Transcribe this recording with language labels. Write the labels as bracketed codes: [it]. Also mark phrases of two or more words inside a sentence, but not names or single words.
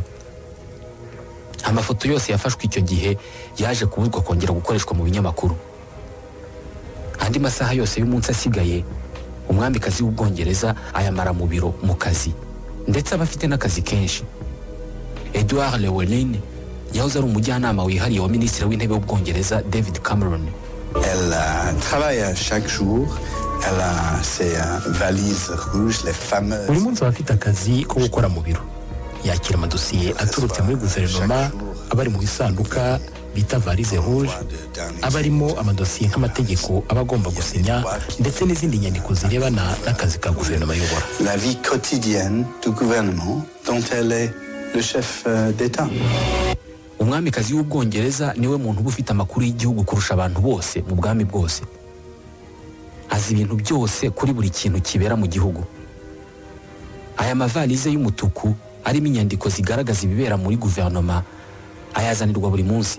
[rw] Amafoto yose yafashwe icyo gihe yaje kubuzwa kongera gukoreshwa mu binyamakuru. Andi masaha yose y'umunsi asigaye umwamikazi w'Ubwongereza ayamara mu biro mu kazi, ndetse aba afite n'akazi kenshi. Edward Llewellyn yahoze ari umujyanama wihariye wa minisitiri w'intebe w'Ubwongereza David Cameron. [fr] Elle travaille chaque jour. Elle a ses valises rouges, les fameuses. [rw] Buri munsi aba afite akazi ko gukora mu biro. Yakira amadosiye aturutse muri guverinoma abari mu isanduka bita [fr] valise rouge, [rw] abarimo amadosiye nk'amategeko aba agomba gusinya ndetse n'izindi nyandiko zirebana n'akazi ka guverinoma ayobora. [fr] La vie quotidienne du gouvernement dont elle est le chef d'État. [rw] Umwamikazi w'Ubwongereza niwe muntu uba ufite amakuru y'igihugu kurusha abantu bose mu bwami bwose. Azi ibintu byose kuri buri kintu kibera mu gihugu. Aya mavalize y'umutuku arimo inyandiko zigaragaza ibibera muri guverinoma ayazanirwa buri munsi.